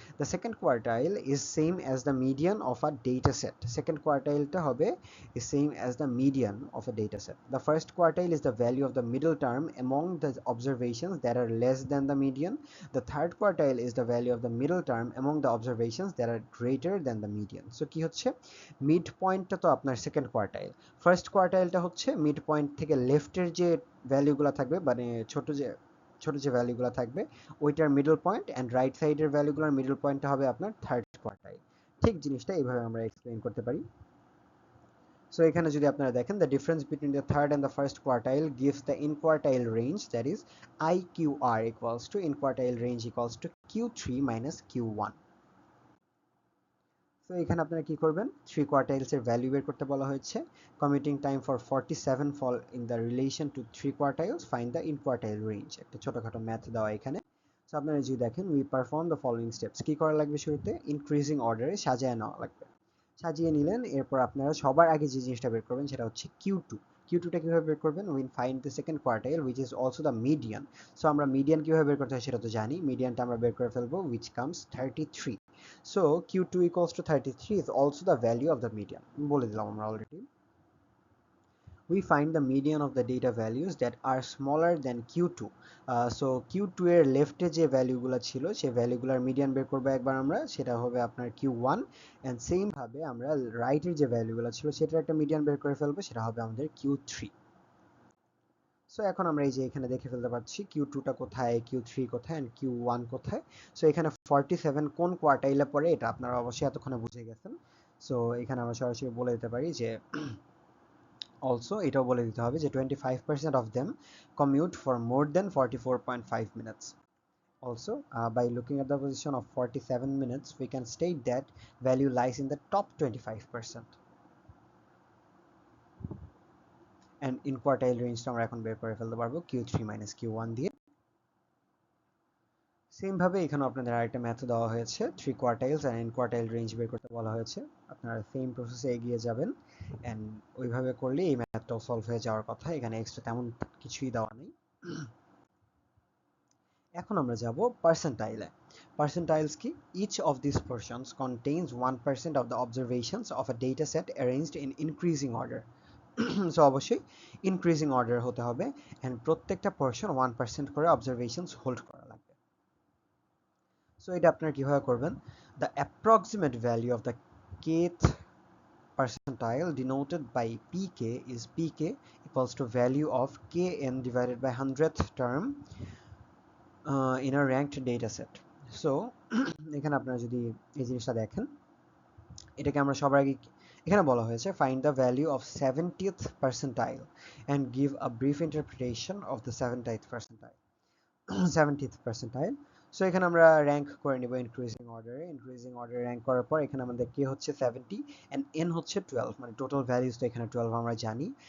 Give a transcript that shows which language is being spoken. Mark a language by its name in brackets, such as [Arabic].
[English] The second quartile is same as the median of a dataset। Second quartile [Bangla] টা হবে [English] is same as the median of a dataset। The first quartile is the value of the middle term among the observations that are less than the median। The third quartile is the value of the middle term among the observations that are greater than the median। [Bangla] So কি হচ্ছে, mid পয়েন্টটা তো আপনার second quartile, first কোয়ার্টাইলটা হচ্ছে mid point থেকে লেফটের যে ভ্যালুগুলো থাকবে, মানে ছোট যে ভ্যালুগুলো থাকবে ওইটার মিডল পয়েন্ট, অ্যান্ড রাইট সাইডের ভ্যালুগুলোর মিডল পয়েন্টটা হবে আপনার থার্ড কোয়ার্টাইল। ঠিক জিনিসটা এইভাবে আমরা এক্সপ্লেইন করতে পারি। সো এখানে যদি আপনারা দেখেন, [English] The difference between the third and the first quartile gives the interquartile range, that is IQR equals to interquartile range equals to Q3 minus Q1। [Bangla] তো এখানে আপনারা কি করবেন, 3 কোয়ার্টাইলসের ভ্যালু বের করতে বলা হয়েছে। [English] Commuting time for 47 fall in the relation to 3 quartiles, find the interquartile range. [Bangla] একটা ছোটখাটো ম্যাথ দেওয়া এখানে। সো আপনারা যদি দেখেন, [English] We perform the following steps. [Bangla] কি করা লাগবে শুরুতে, ইনক্রিজিং অর্ডারে সাজিয়ে নেওয়া লাগবে। সাজিয়ে নিলেন, এরপর আপনারা সবার আগে যে জিনিসটা বের করবেন সেটা হচ্ছে Q2। [English] Q2টা [Bangla] কিভাবে বের করবেন, [English] Will find the second quartile which is also the median. [Bangla] So আমরা মিডিয়ান কিভাবে বের করতে হয় সেটা তো জানি, মিডিয়ানটা আমরা বের করে ফেলবো, [English] Which comes 33। So Q2 equals to 33 is also the value of the median, [Bangla] বলে দিলাম আমরা already. [English] We find the median of the data values that are smaller than Q2. [Bangla] So Q2 এর লেফটে যে ভ্যালুগুলো ছিল সেই ভ্যালুগুলোর মিডিয়ান বের করবো একবার আমরা, সেটা হবে আপনার Q1, এন্ড সেম ভাবে আমরা রাইটের যে ভ্যালুগুলো ছিল সেটার একটা মিডিয়ান বের করে ফেলবো, সেটা হবে আমাদের Q3। সো এখন আমরা এই যে এখানে দেখে ফেলতে পারছি Q2টা কোথায়, Q3 কোথায়, এন্ড Q1 কোথায়। সো এখানে 47 কোন কোয়ার্টাইলে পড়ে এটা আপনারা অবশ্যই এতক্ষণে বুঝে গেছেন। সো এখানে আমরা সরাসরি বলে দিতে পারি যে অলসো এটাও বলে দিতে হবে যে [English] 25% of them commute for more than 44.5 minutes. Also, by looking at the position of 47 minutes, we can state that value lies in the top 25%. And in quartile range [Bangla] আমরা এখন বের করে ফেলতে পারবো Q3 minus Q1 দিয়ে। Same ভাবে এখানে আপনাদের আরেকটা ম্যাথ দেওয়া হয়েছে, 3 কোয়ার্টাইলস এন্ড ইন কোয়ার্টাইল রেঞ্জ বের করতে বলা হয়েছে। আপনারা সেম প্রসেসে এগিয়ে যাবেন, এন্ড ওইভাবে করলে এই ম্যাথটাও সলভ হয়ে যাওয়ার কথা। এখানে এক্সট্রা তেমন কিছুই দেওয়া নেই। এখন আমরা যাব পার্সেন্টাইলে। পার্সেন্টাইলস কি, [English] each of these portions contains 1% of the observations of a data set arranged in increasing order. [Bangla] So অবশ্যই ইনক্রিজিং অর্ডার হতে হবে, এন্ড প্রত্যেকটা পোর্শন 1% করে অবজারভেশনস হোল্ড করা লাগবে। সো এটা আপনারা কিভাবে করবেন, [English] The approximate value of the kth percentile denoted by pk is pk equals to value of kn divided by 100th term in a ranked data set. [Bangla] So এখানে আপনারা যদি এই জিনিসটা দেখেন, এটাকে আমরা সবার আগে এখানে বলা হয়েছে [English] Find the value of 70th percentile and give a brief interpretation of the 70th percentile. [Bangla] 70th percentile. So এখানে আমরা র্যাঙ্ক করে নিব ইনক্রিজিং অর্ডারে র্যাঙ্ক করার পর এখানে আমাদের কে হচ্ছে 70 এন্ড এন হচ্ছে 12, মানে টোটাল ভ্যালুজ তো এখানে 12 আমরা জানি।